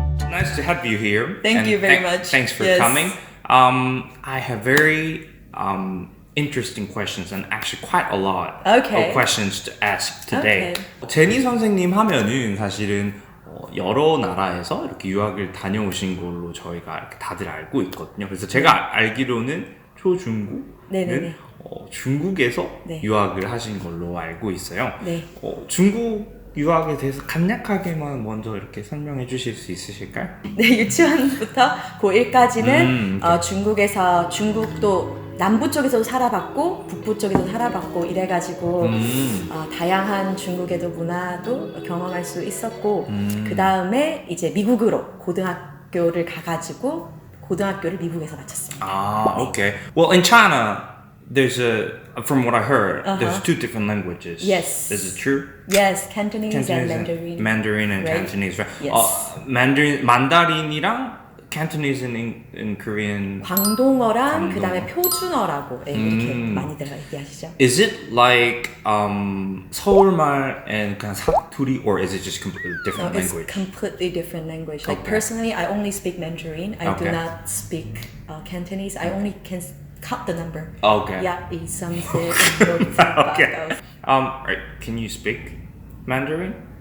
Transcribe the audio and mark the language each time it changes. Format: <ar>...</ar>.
<en>Nice to have you here. Thank you very much. Thanks for coming. I have very interesting questions and actually quite a lot of questions to ask today.</en> <ko>제니 선생님 하면은 사실은 여러 나라에서 이렇게 유학을 다녀오신 걸로 저희가 이렇게 다들 알고 있거든요. 그래서 제가 알기로는 초중고는 중국에서 유학을 하신 걸로 알고 있어요. 중국 유학에 대해서 간략하게만 먼저 이렇게 설명해 주실 수 있으실까요? 네, 유치원부터 고1까지는 중국에서 중국도 남부 쪽에서도 살아봤고 북부 쪽에서도 살아봤고 이래가지고 다양한 중국에도 문화도 경험할 수 있었고 그 다음에 이제 미국으로 고등학교를 가가지고 고등학교를 미국에서 마쳤습니다.</ko> <en>Okay. Well, in China, from what I heard, there's two different languages. Yes. Is it true? Yes, Cantonese and Mandarin. Mandarin and Cantonese, right? Yes.</en> <ko>만다린이랑</ko> <en>Cantonese in Korean.</en> <ko>광동어랑 그다음에 표준어라고 이렇게 많이들 얘기하시죠.</ko> <en>Is it like</en> <ko>서울말</ko> <en>and</en> <ko>그냥 사투리,</ko> <en>or is it just completely different language? It's completely different language. Like personally, I only speak Mandarin. I do not speak Cantonese. I only can cut the number. Okay. Yeah, Okay. Right. Can you speak Mandarin?</en>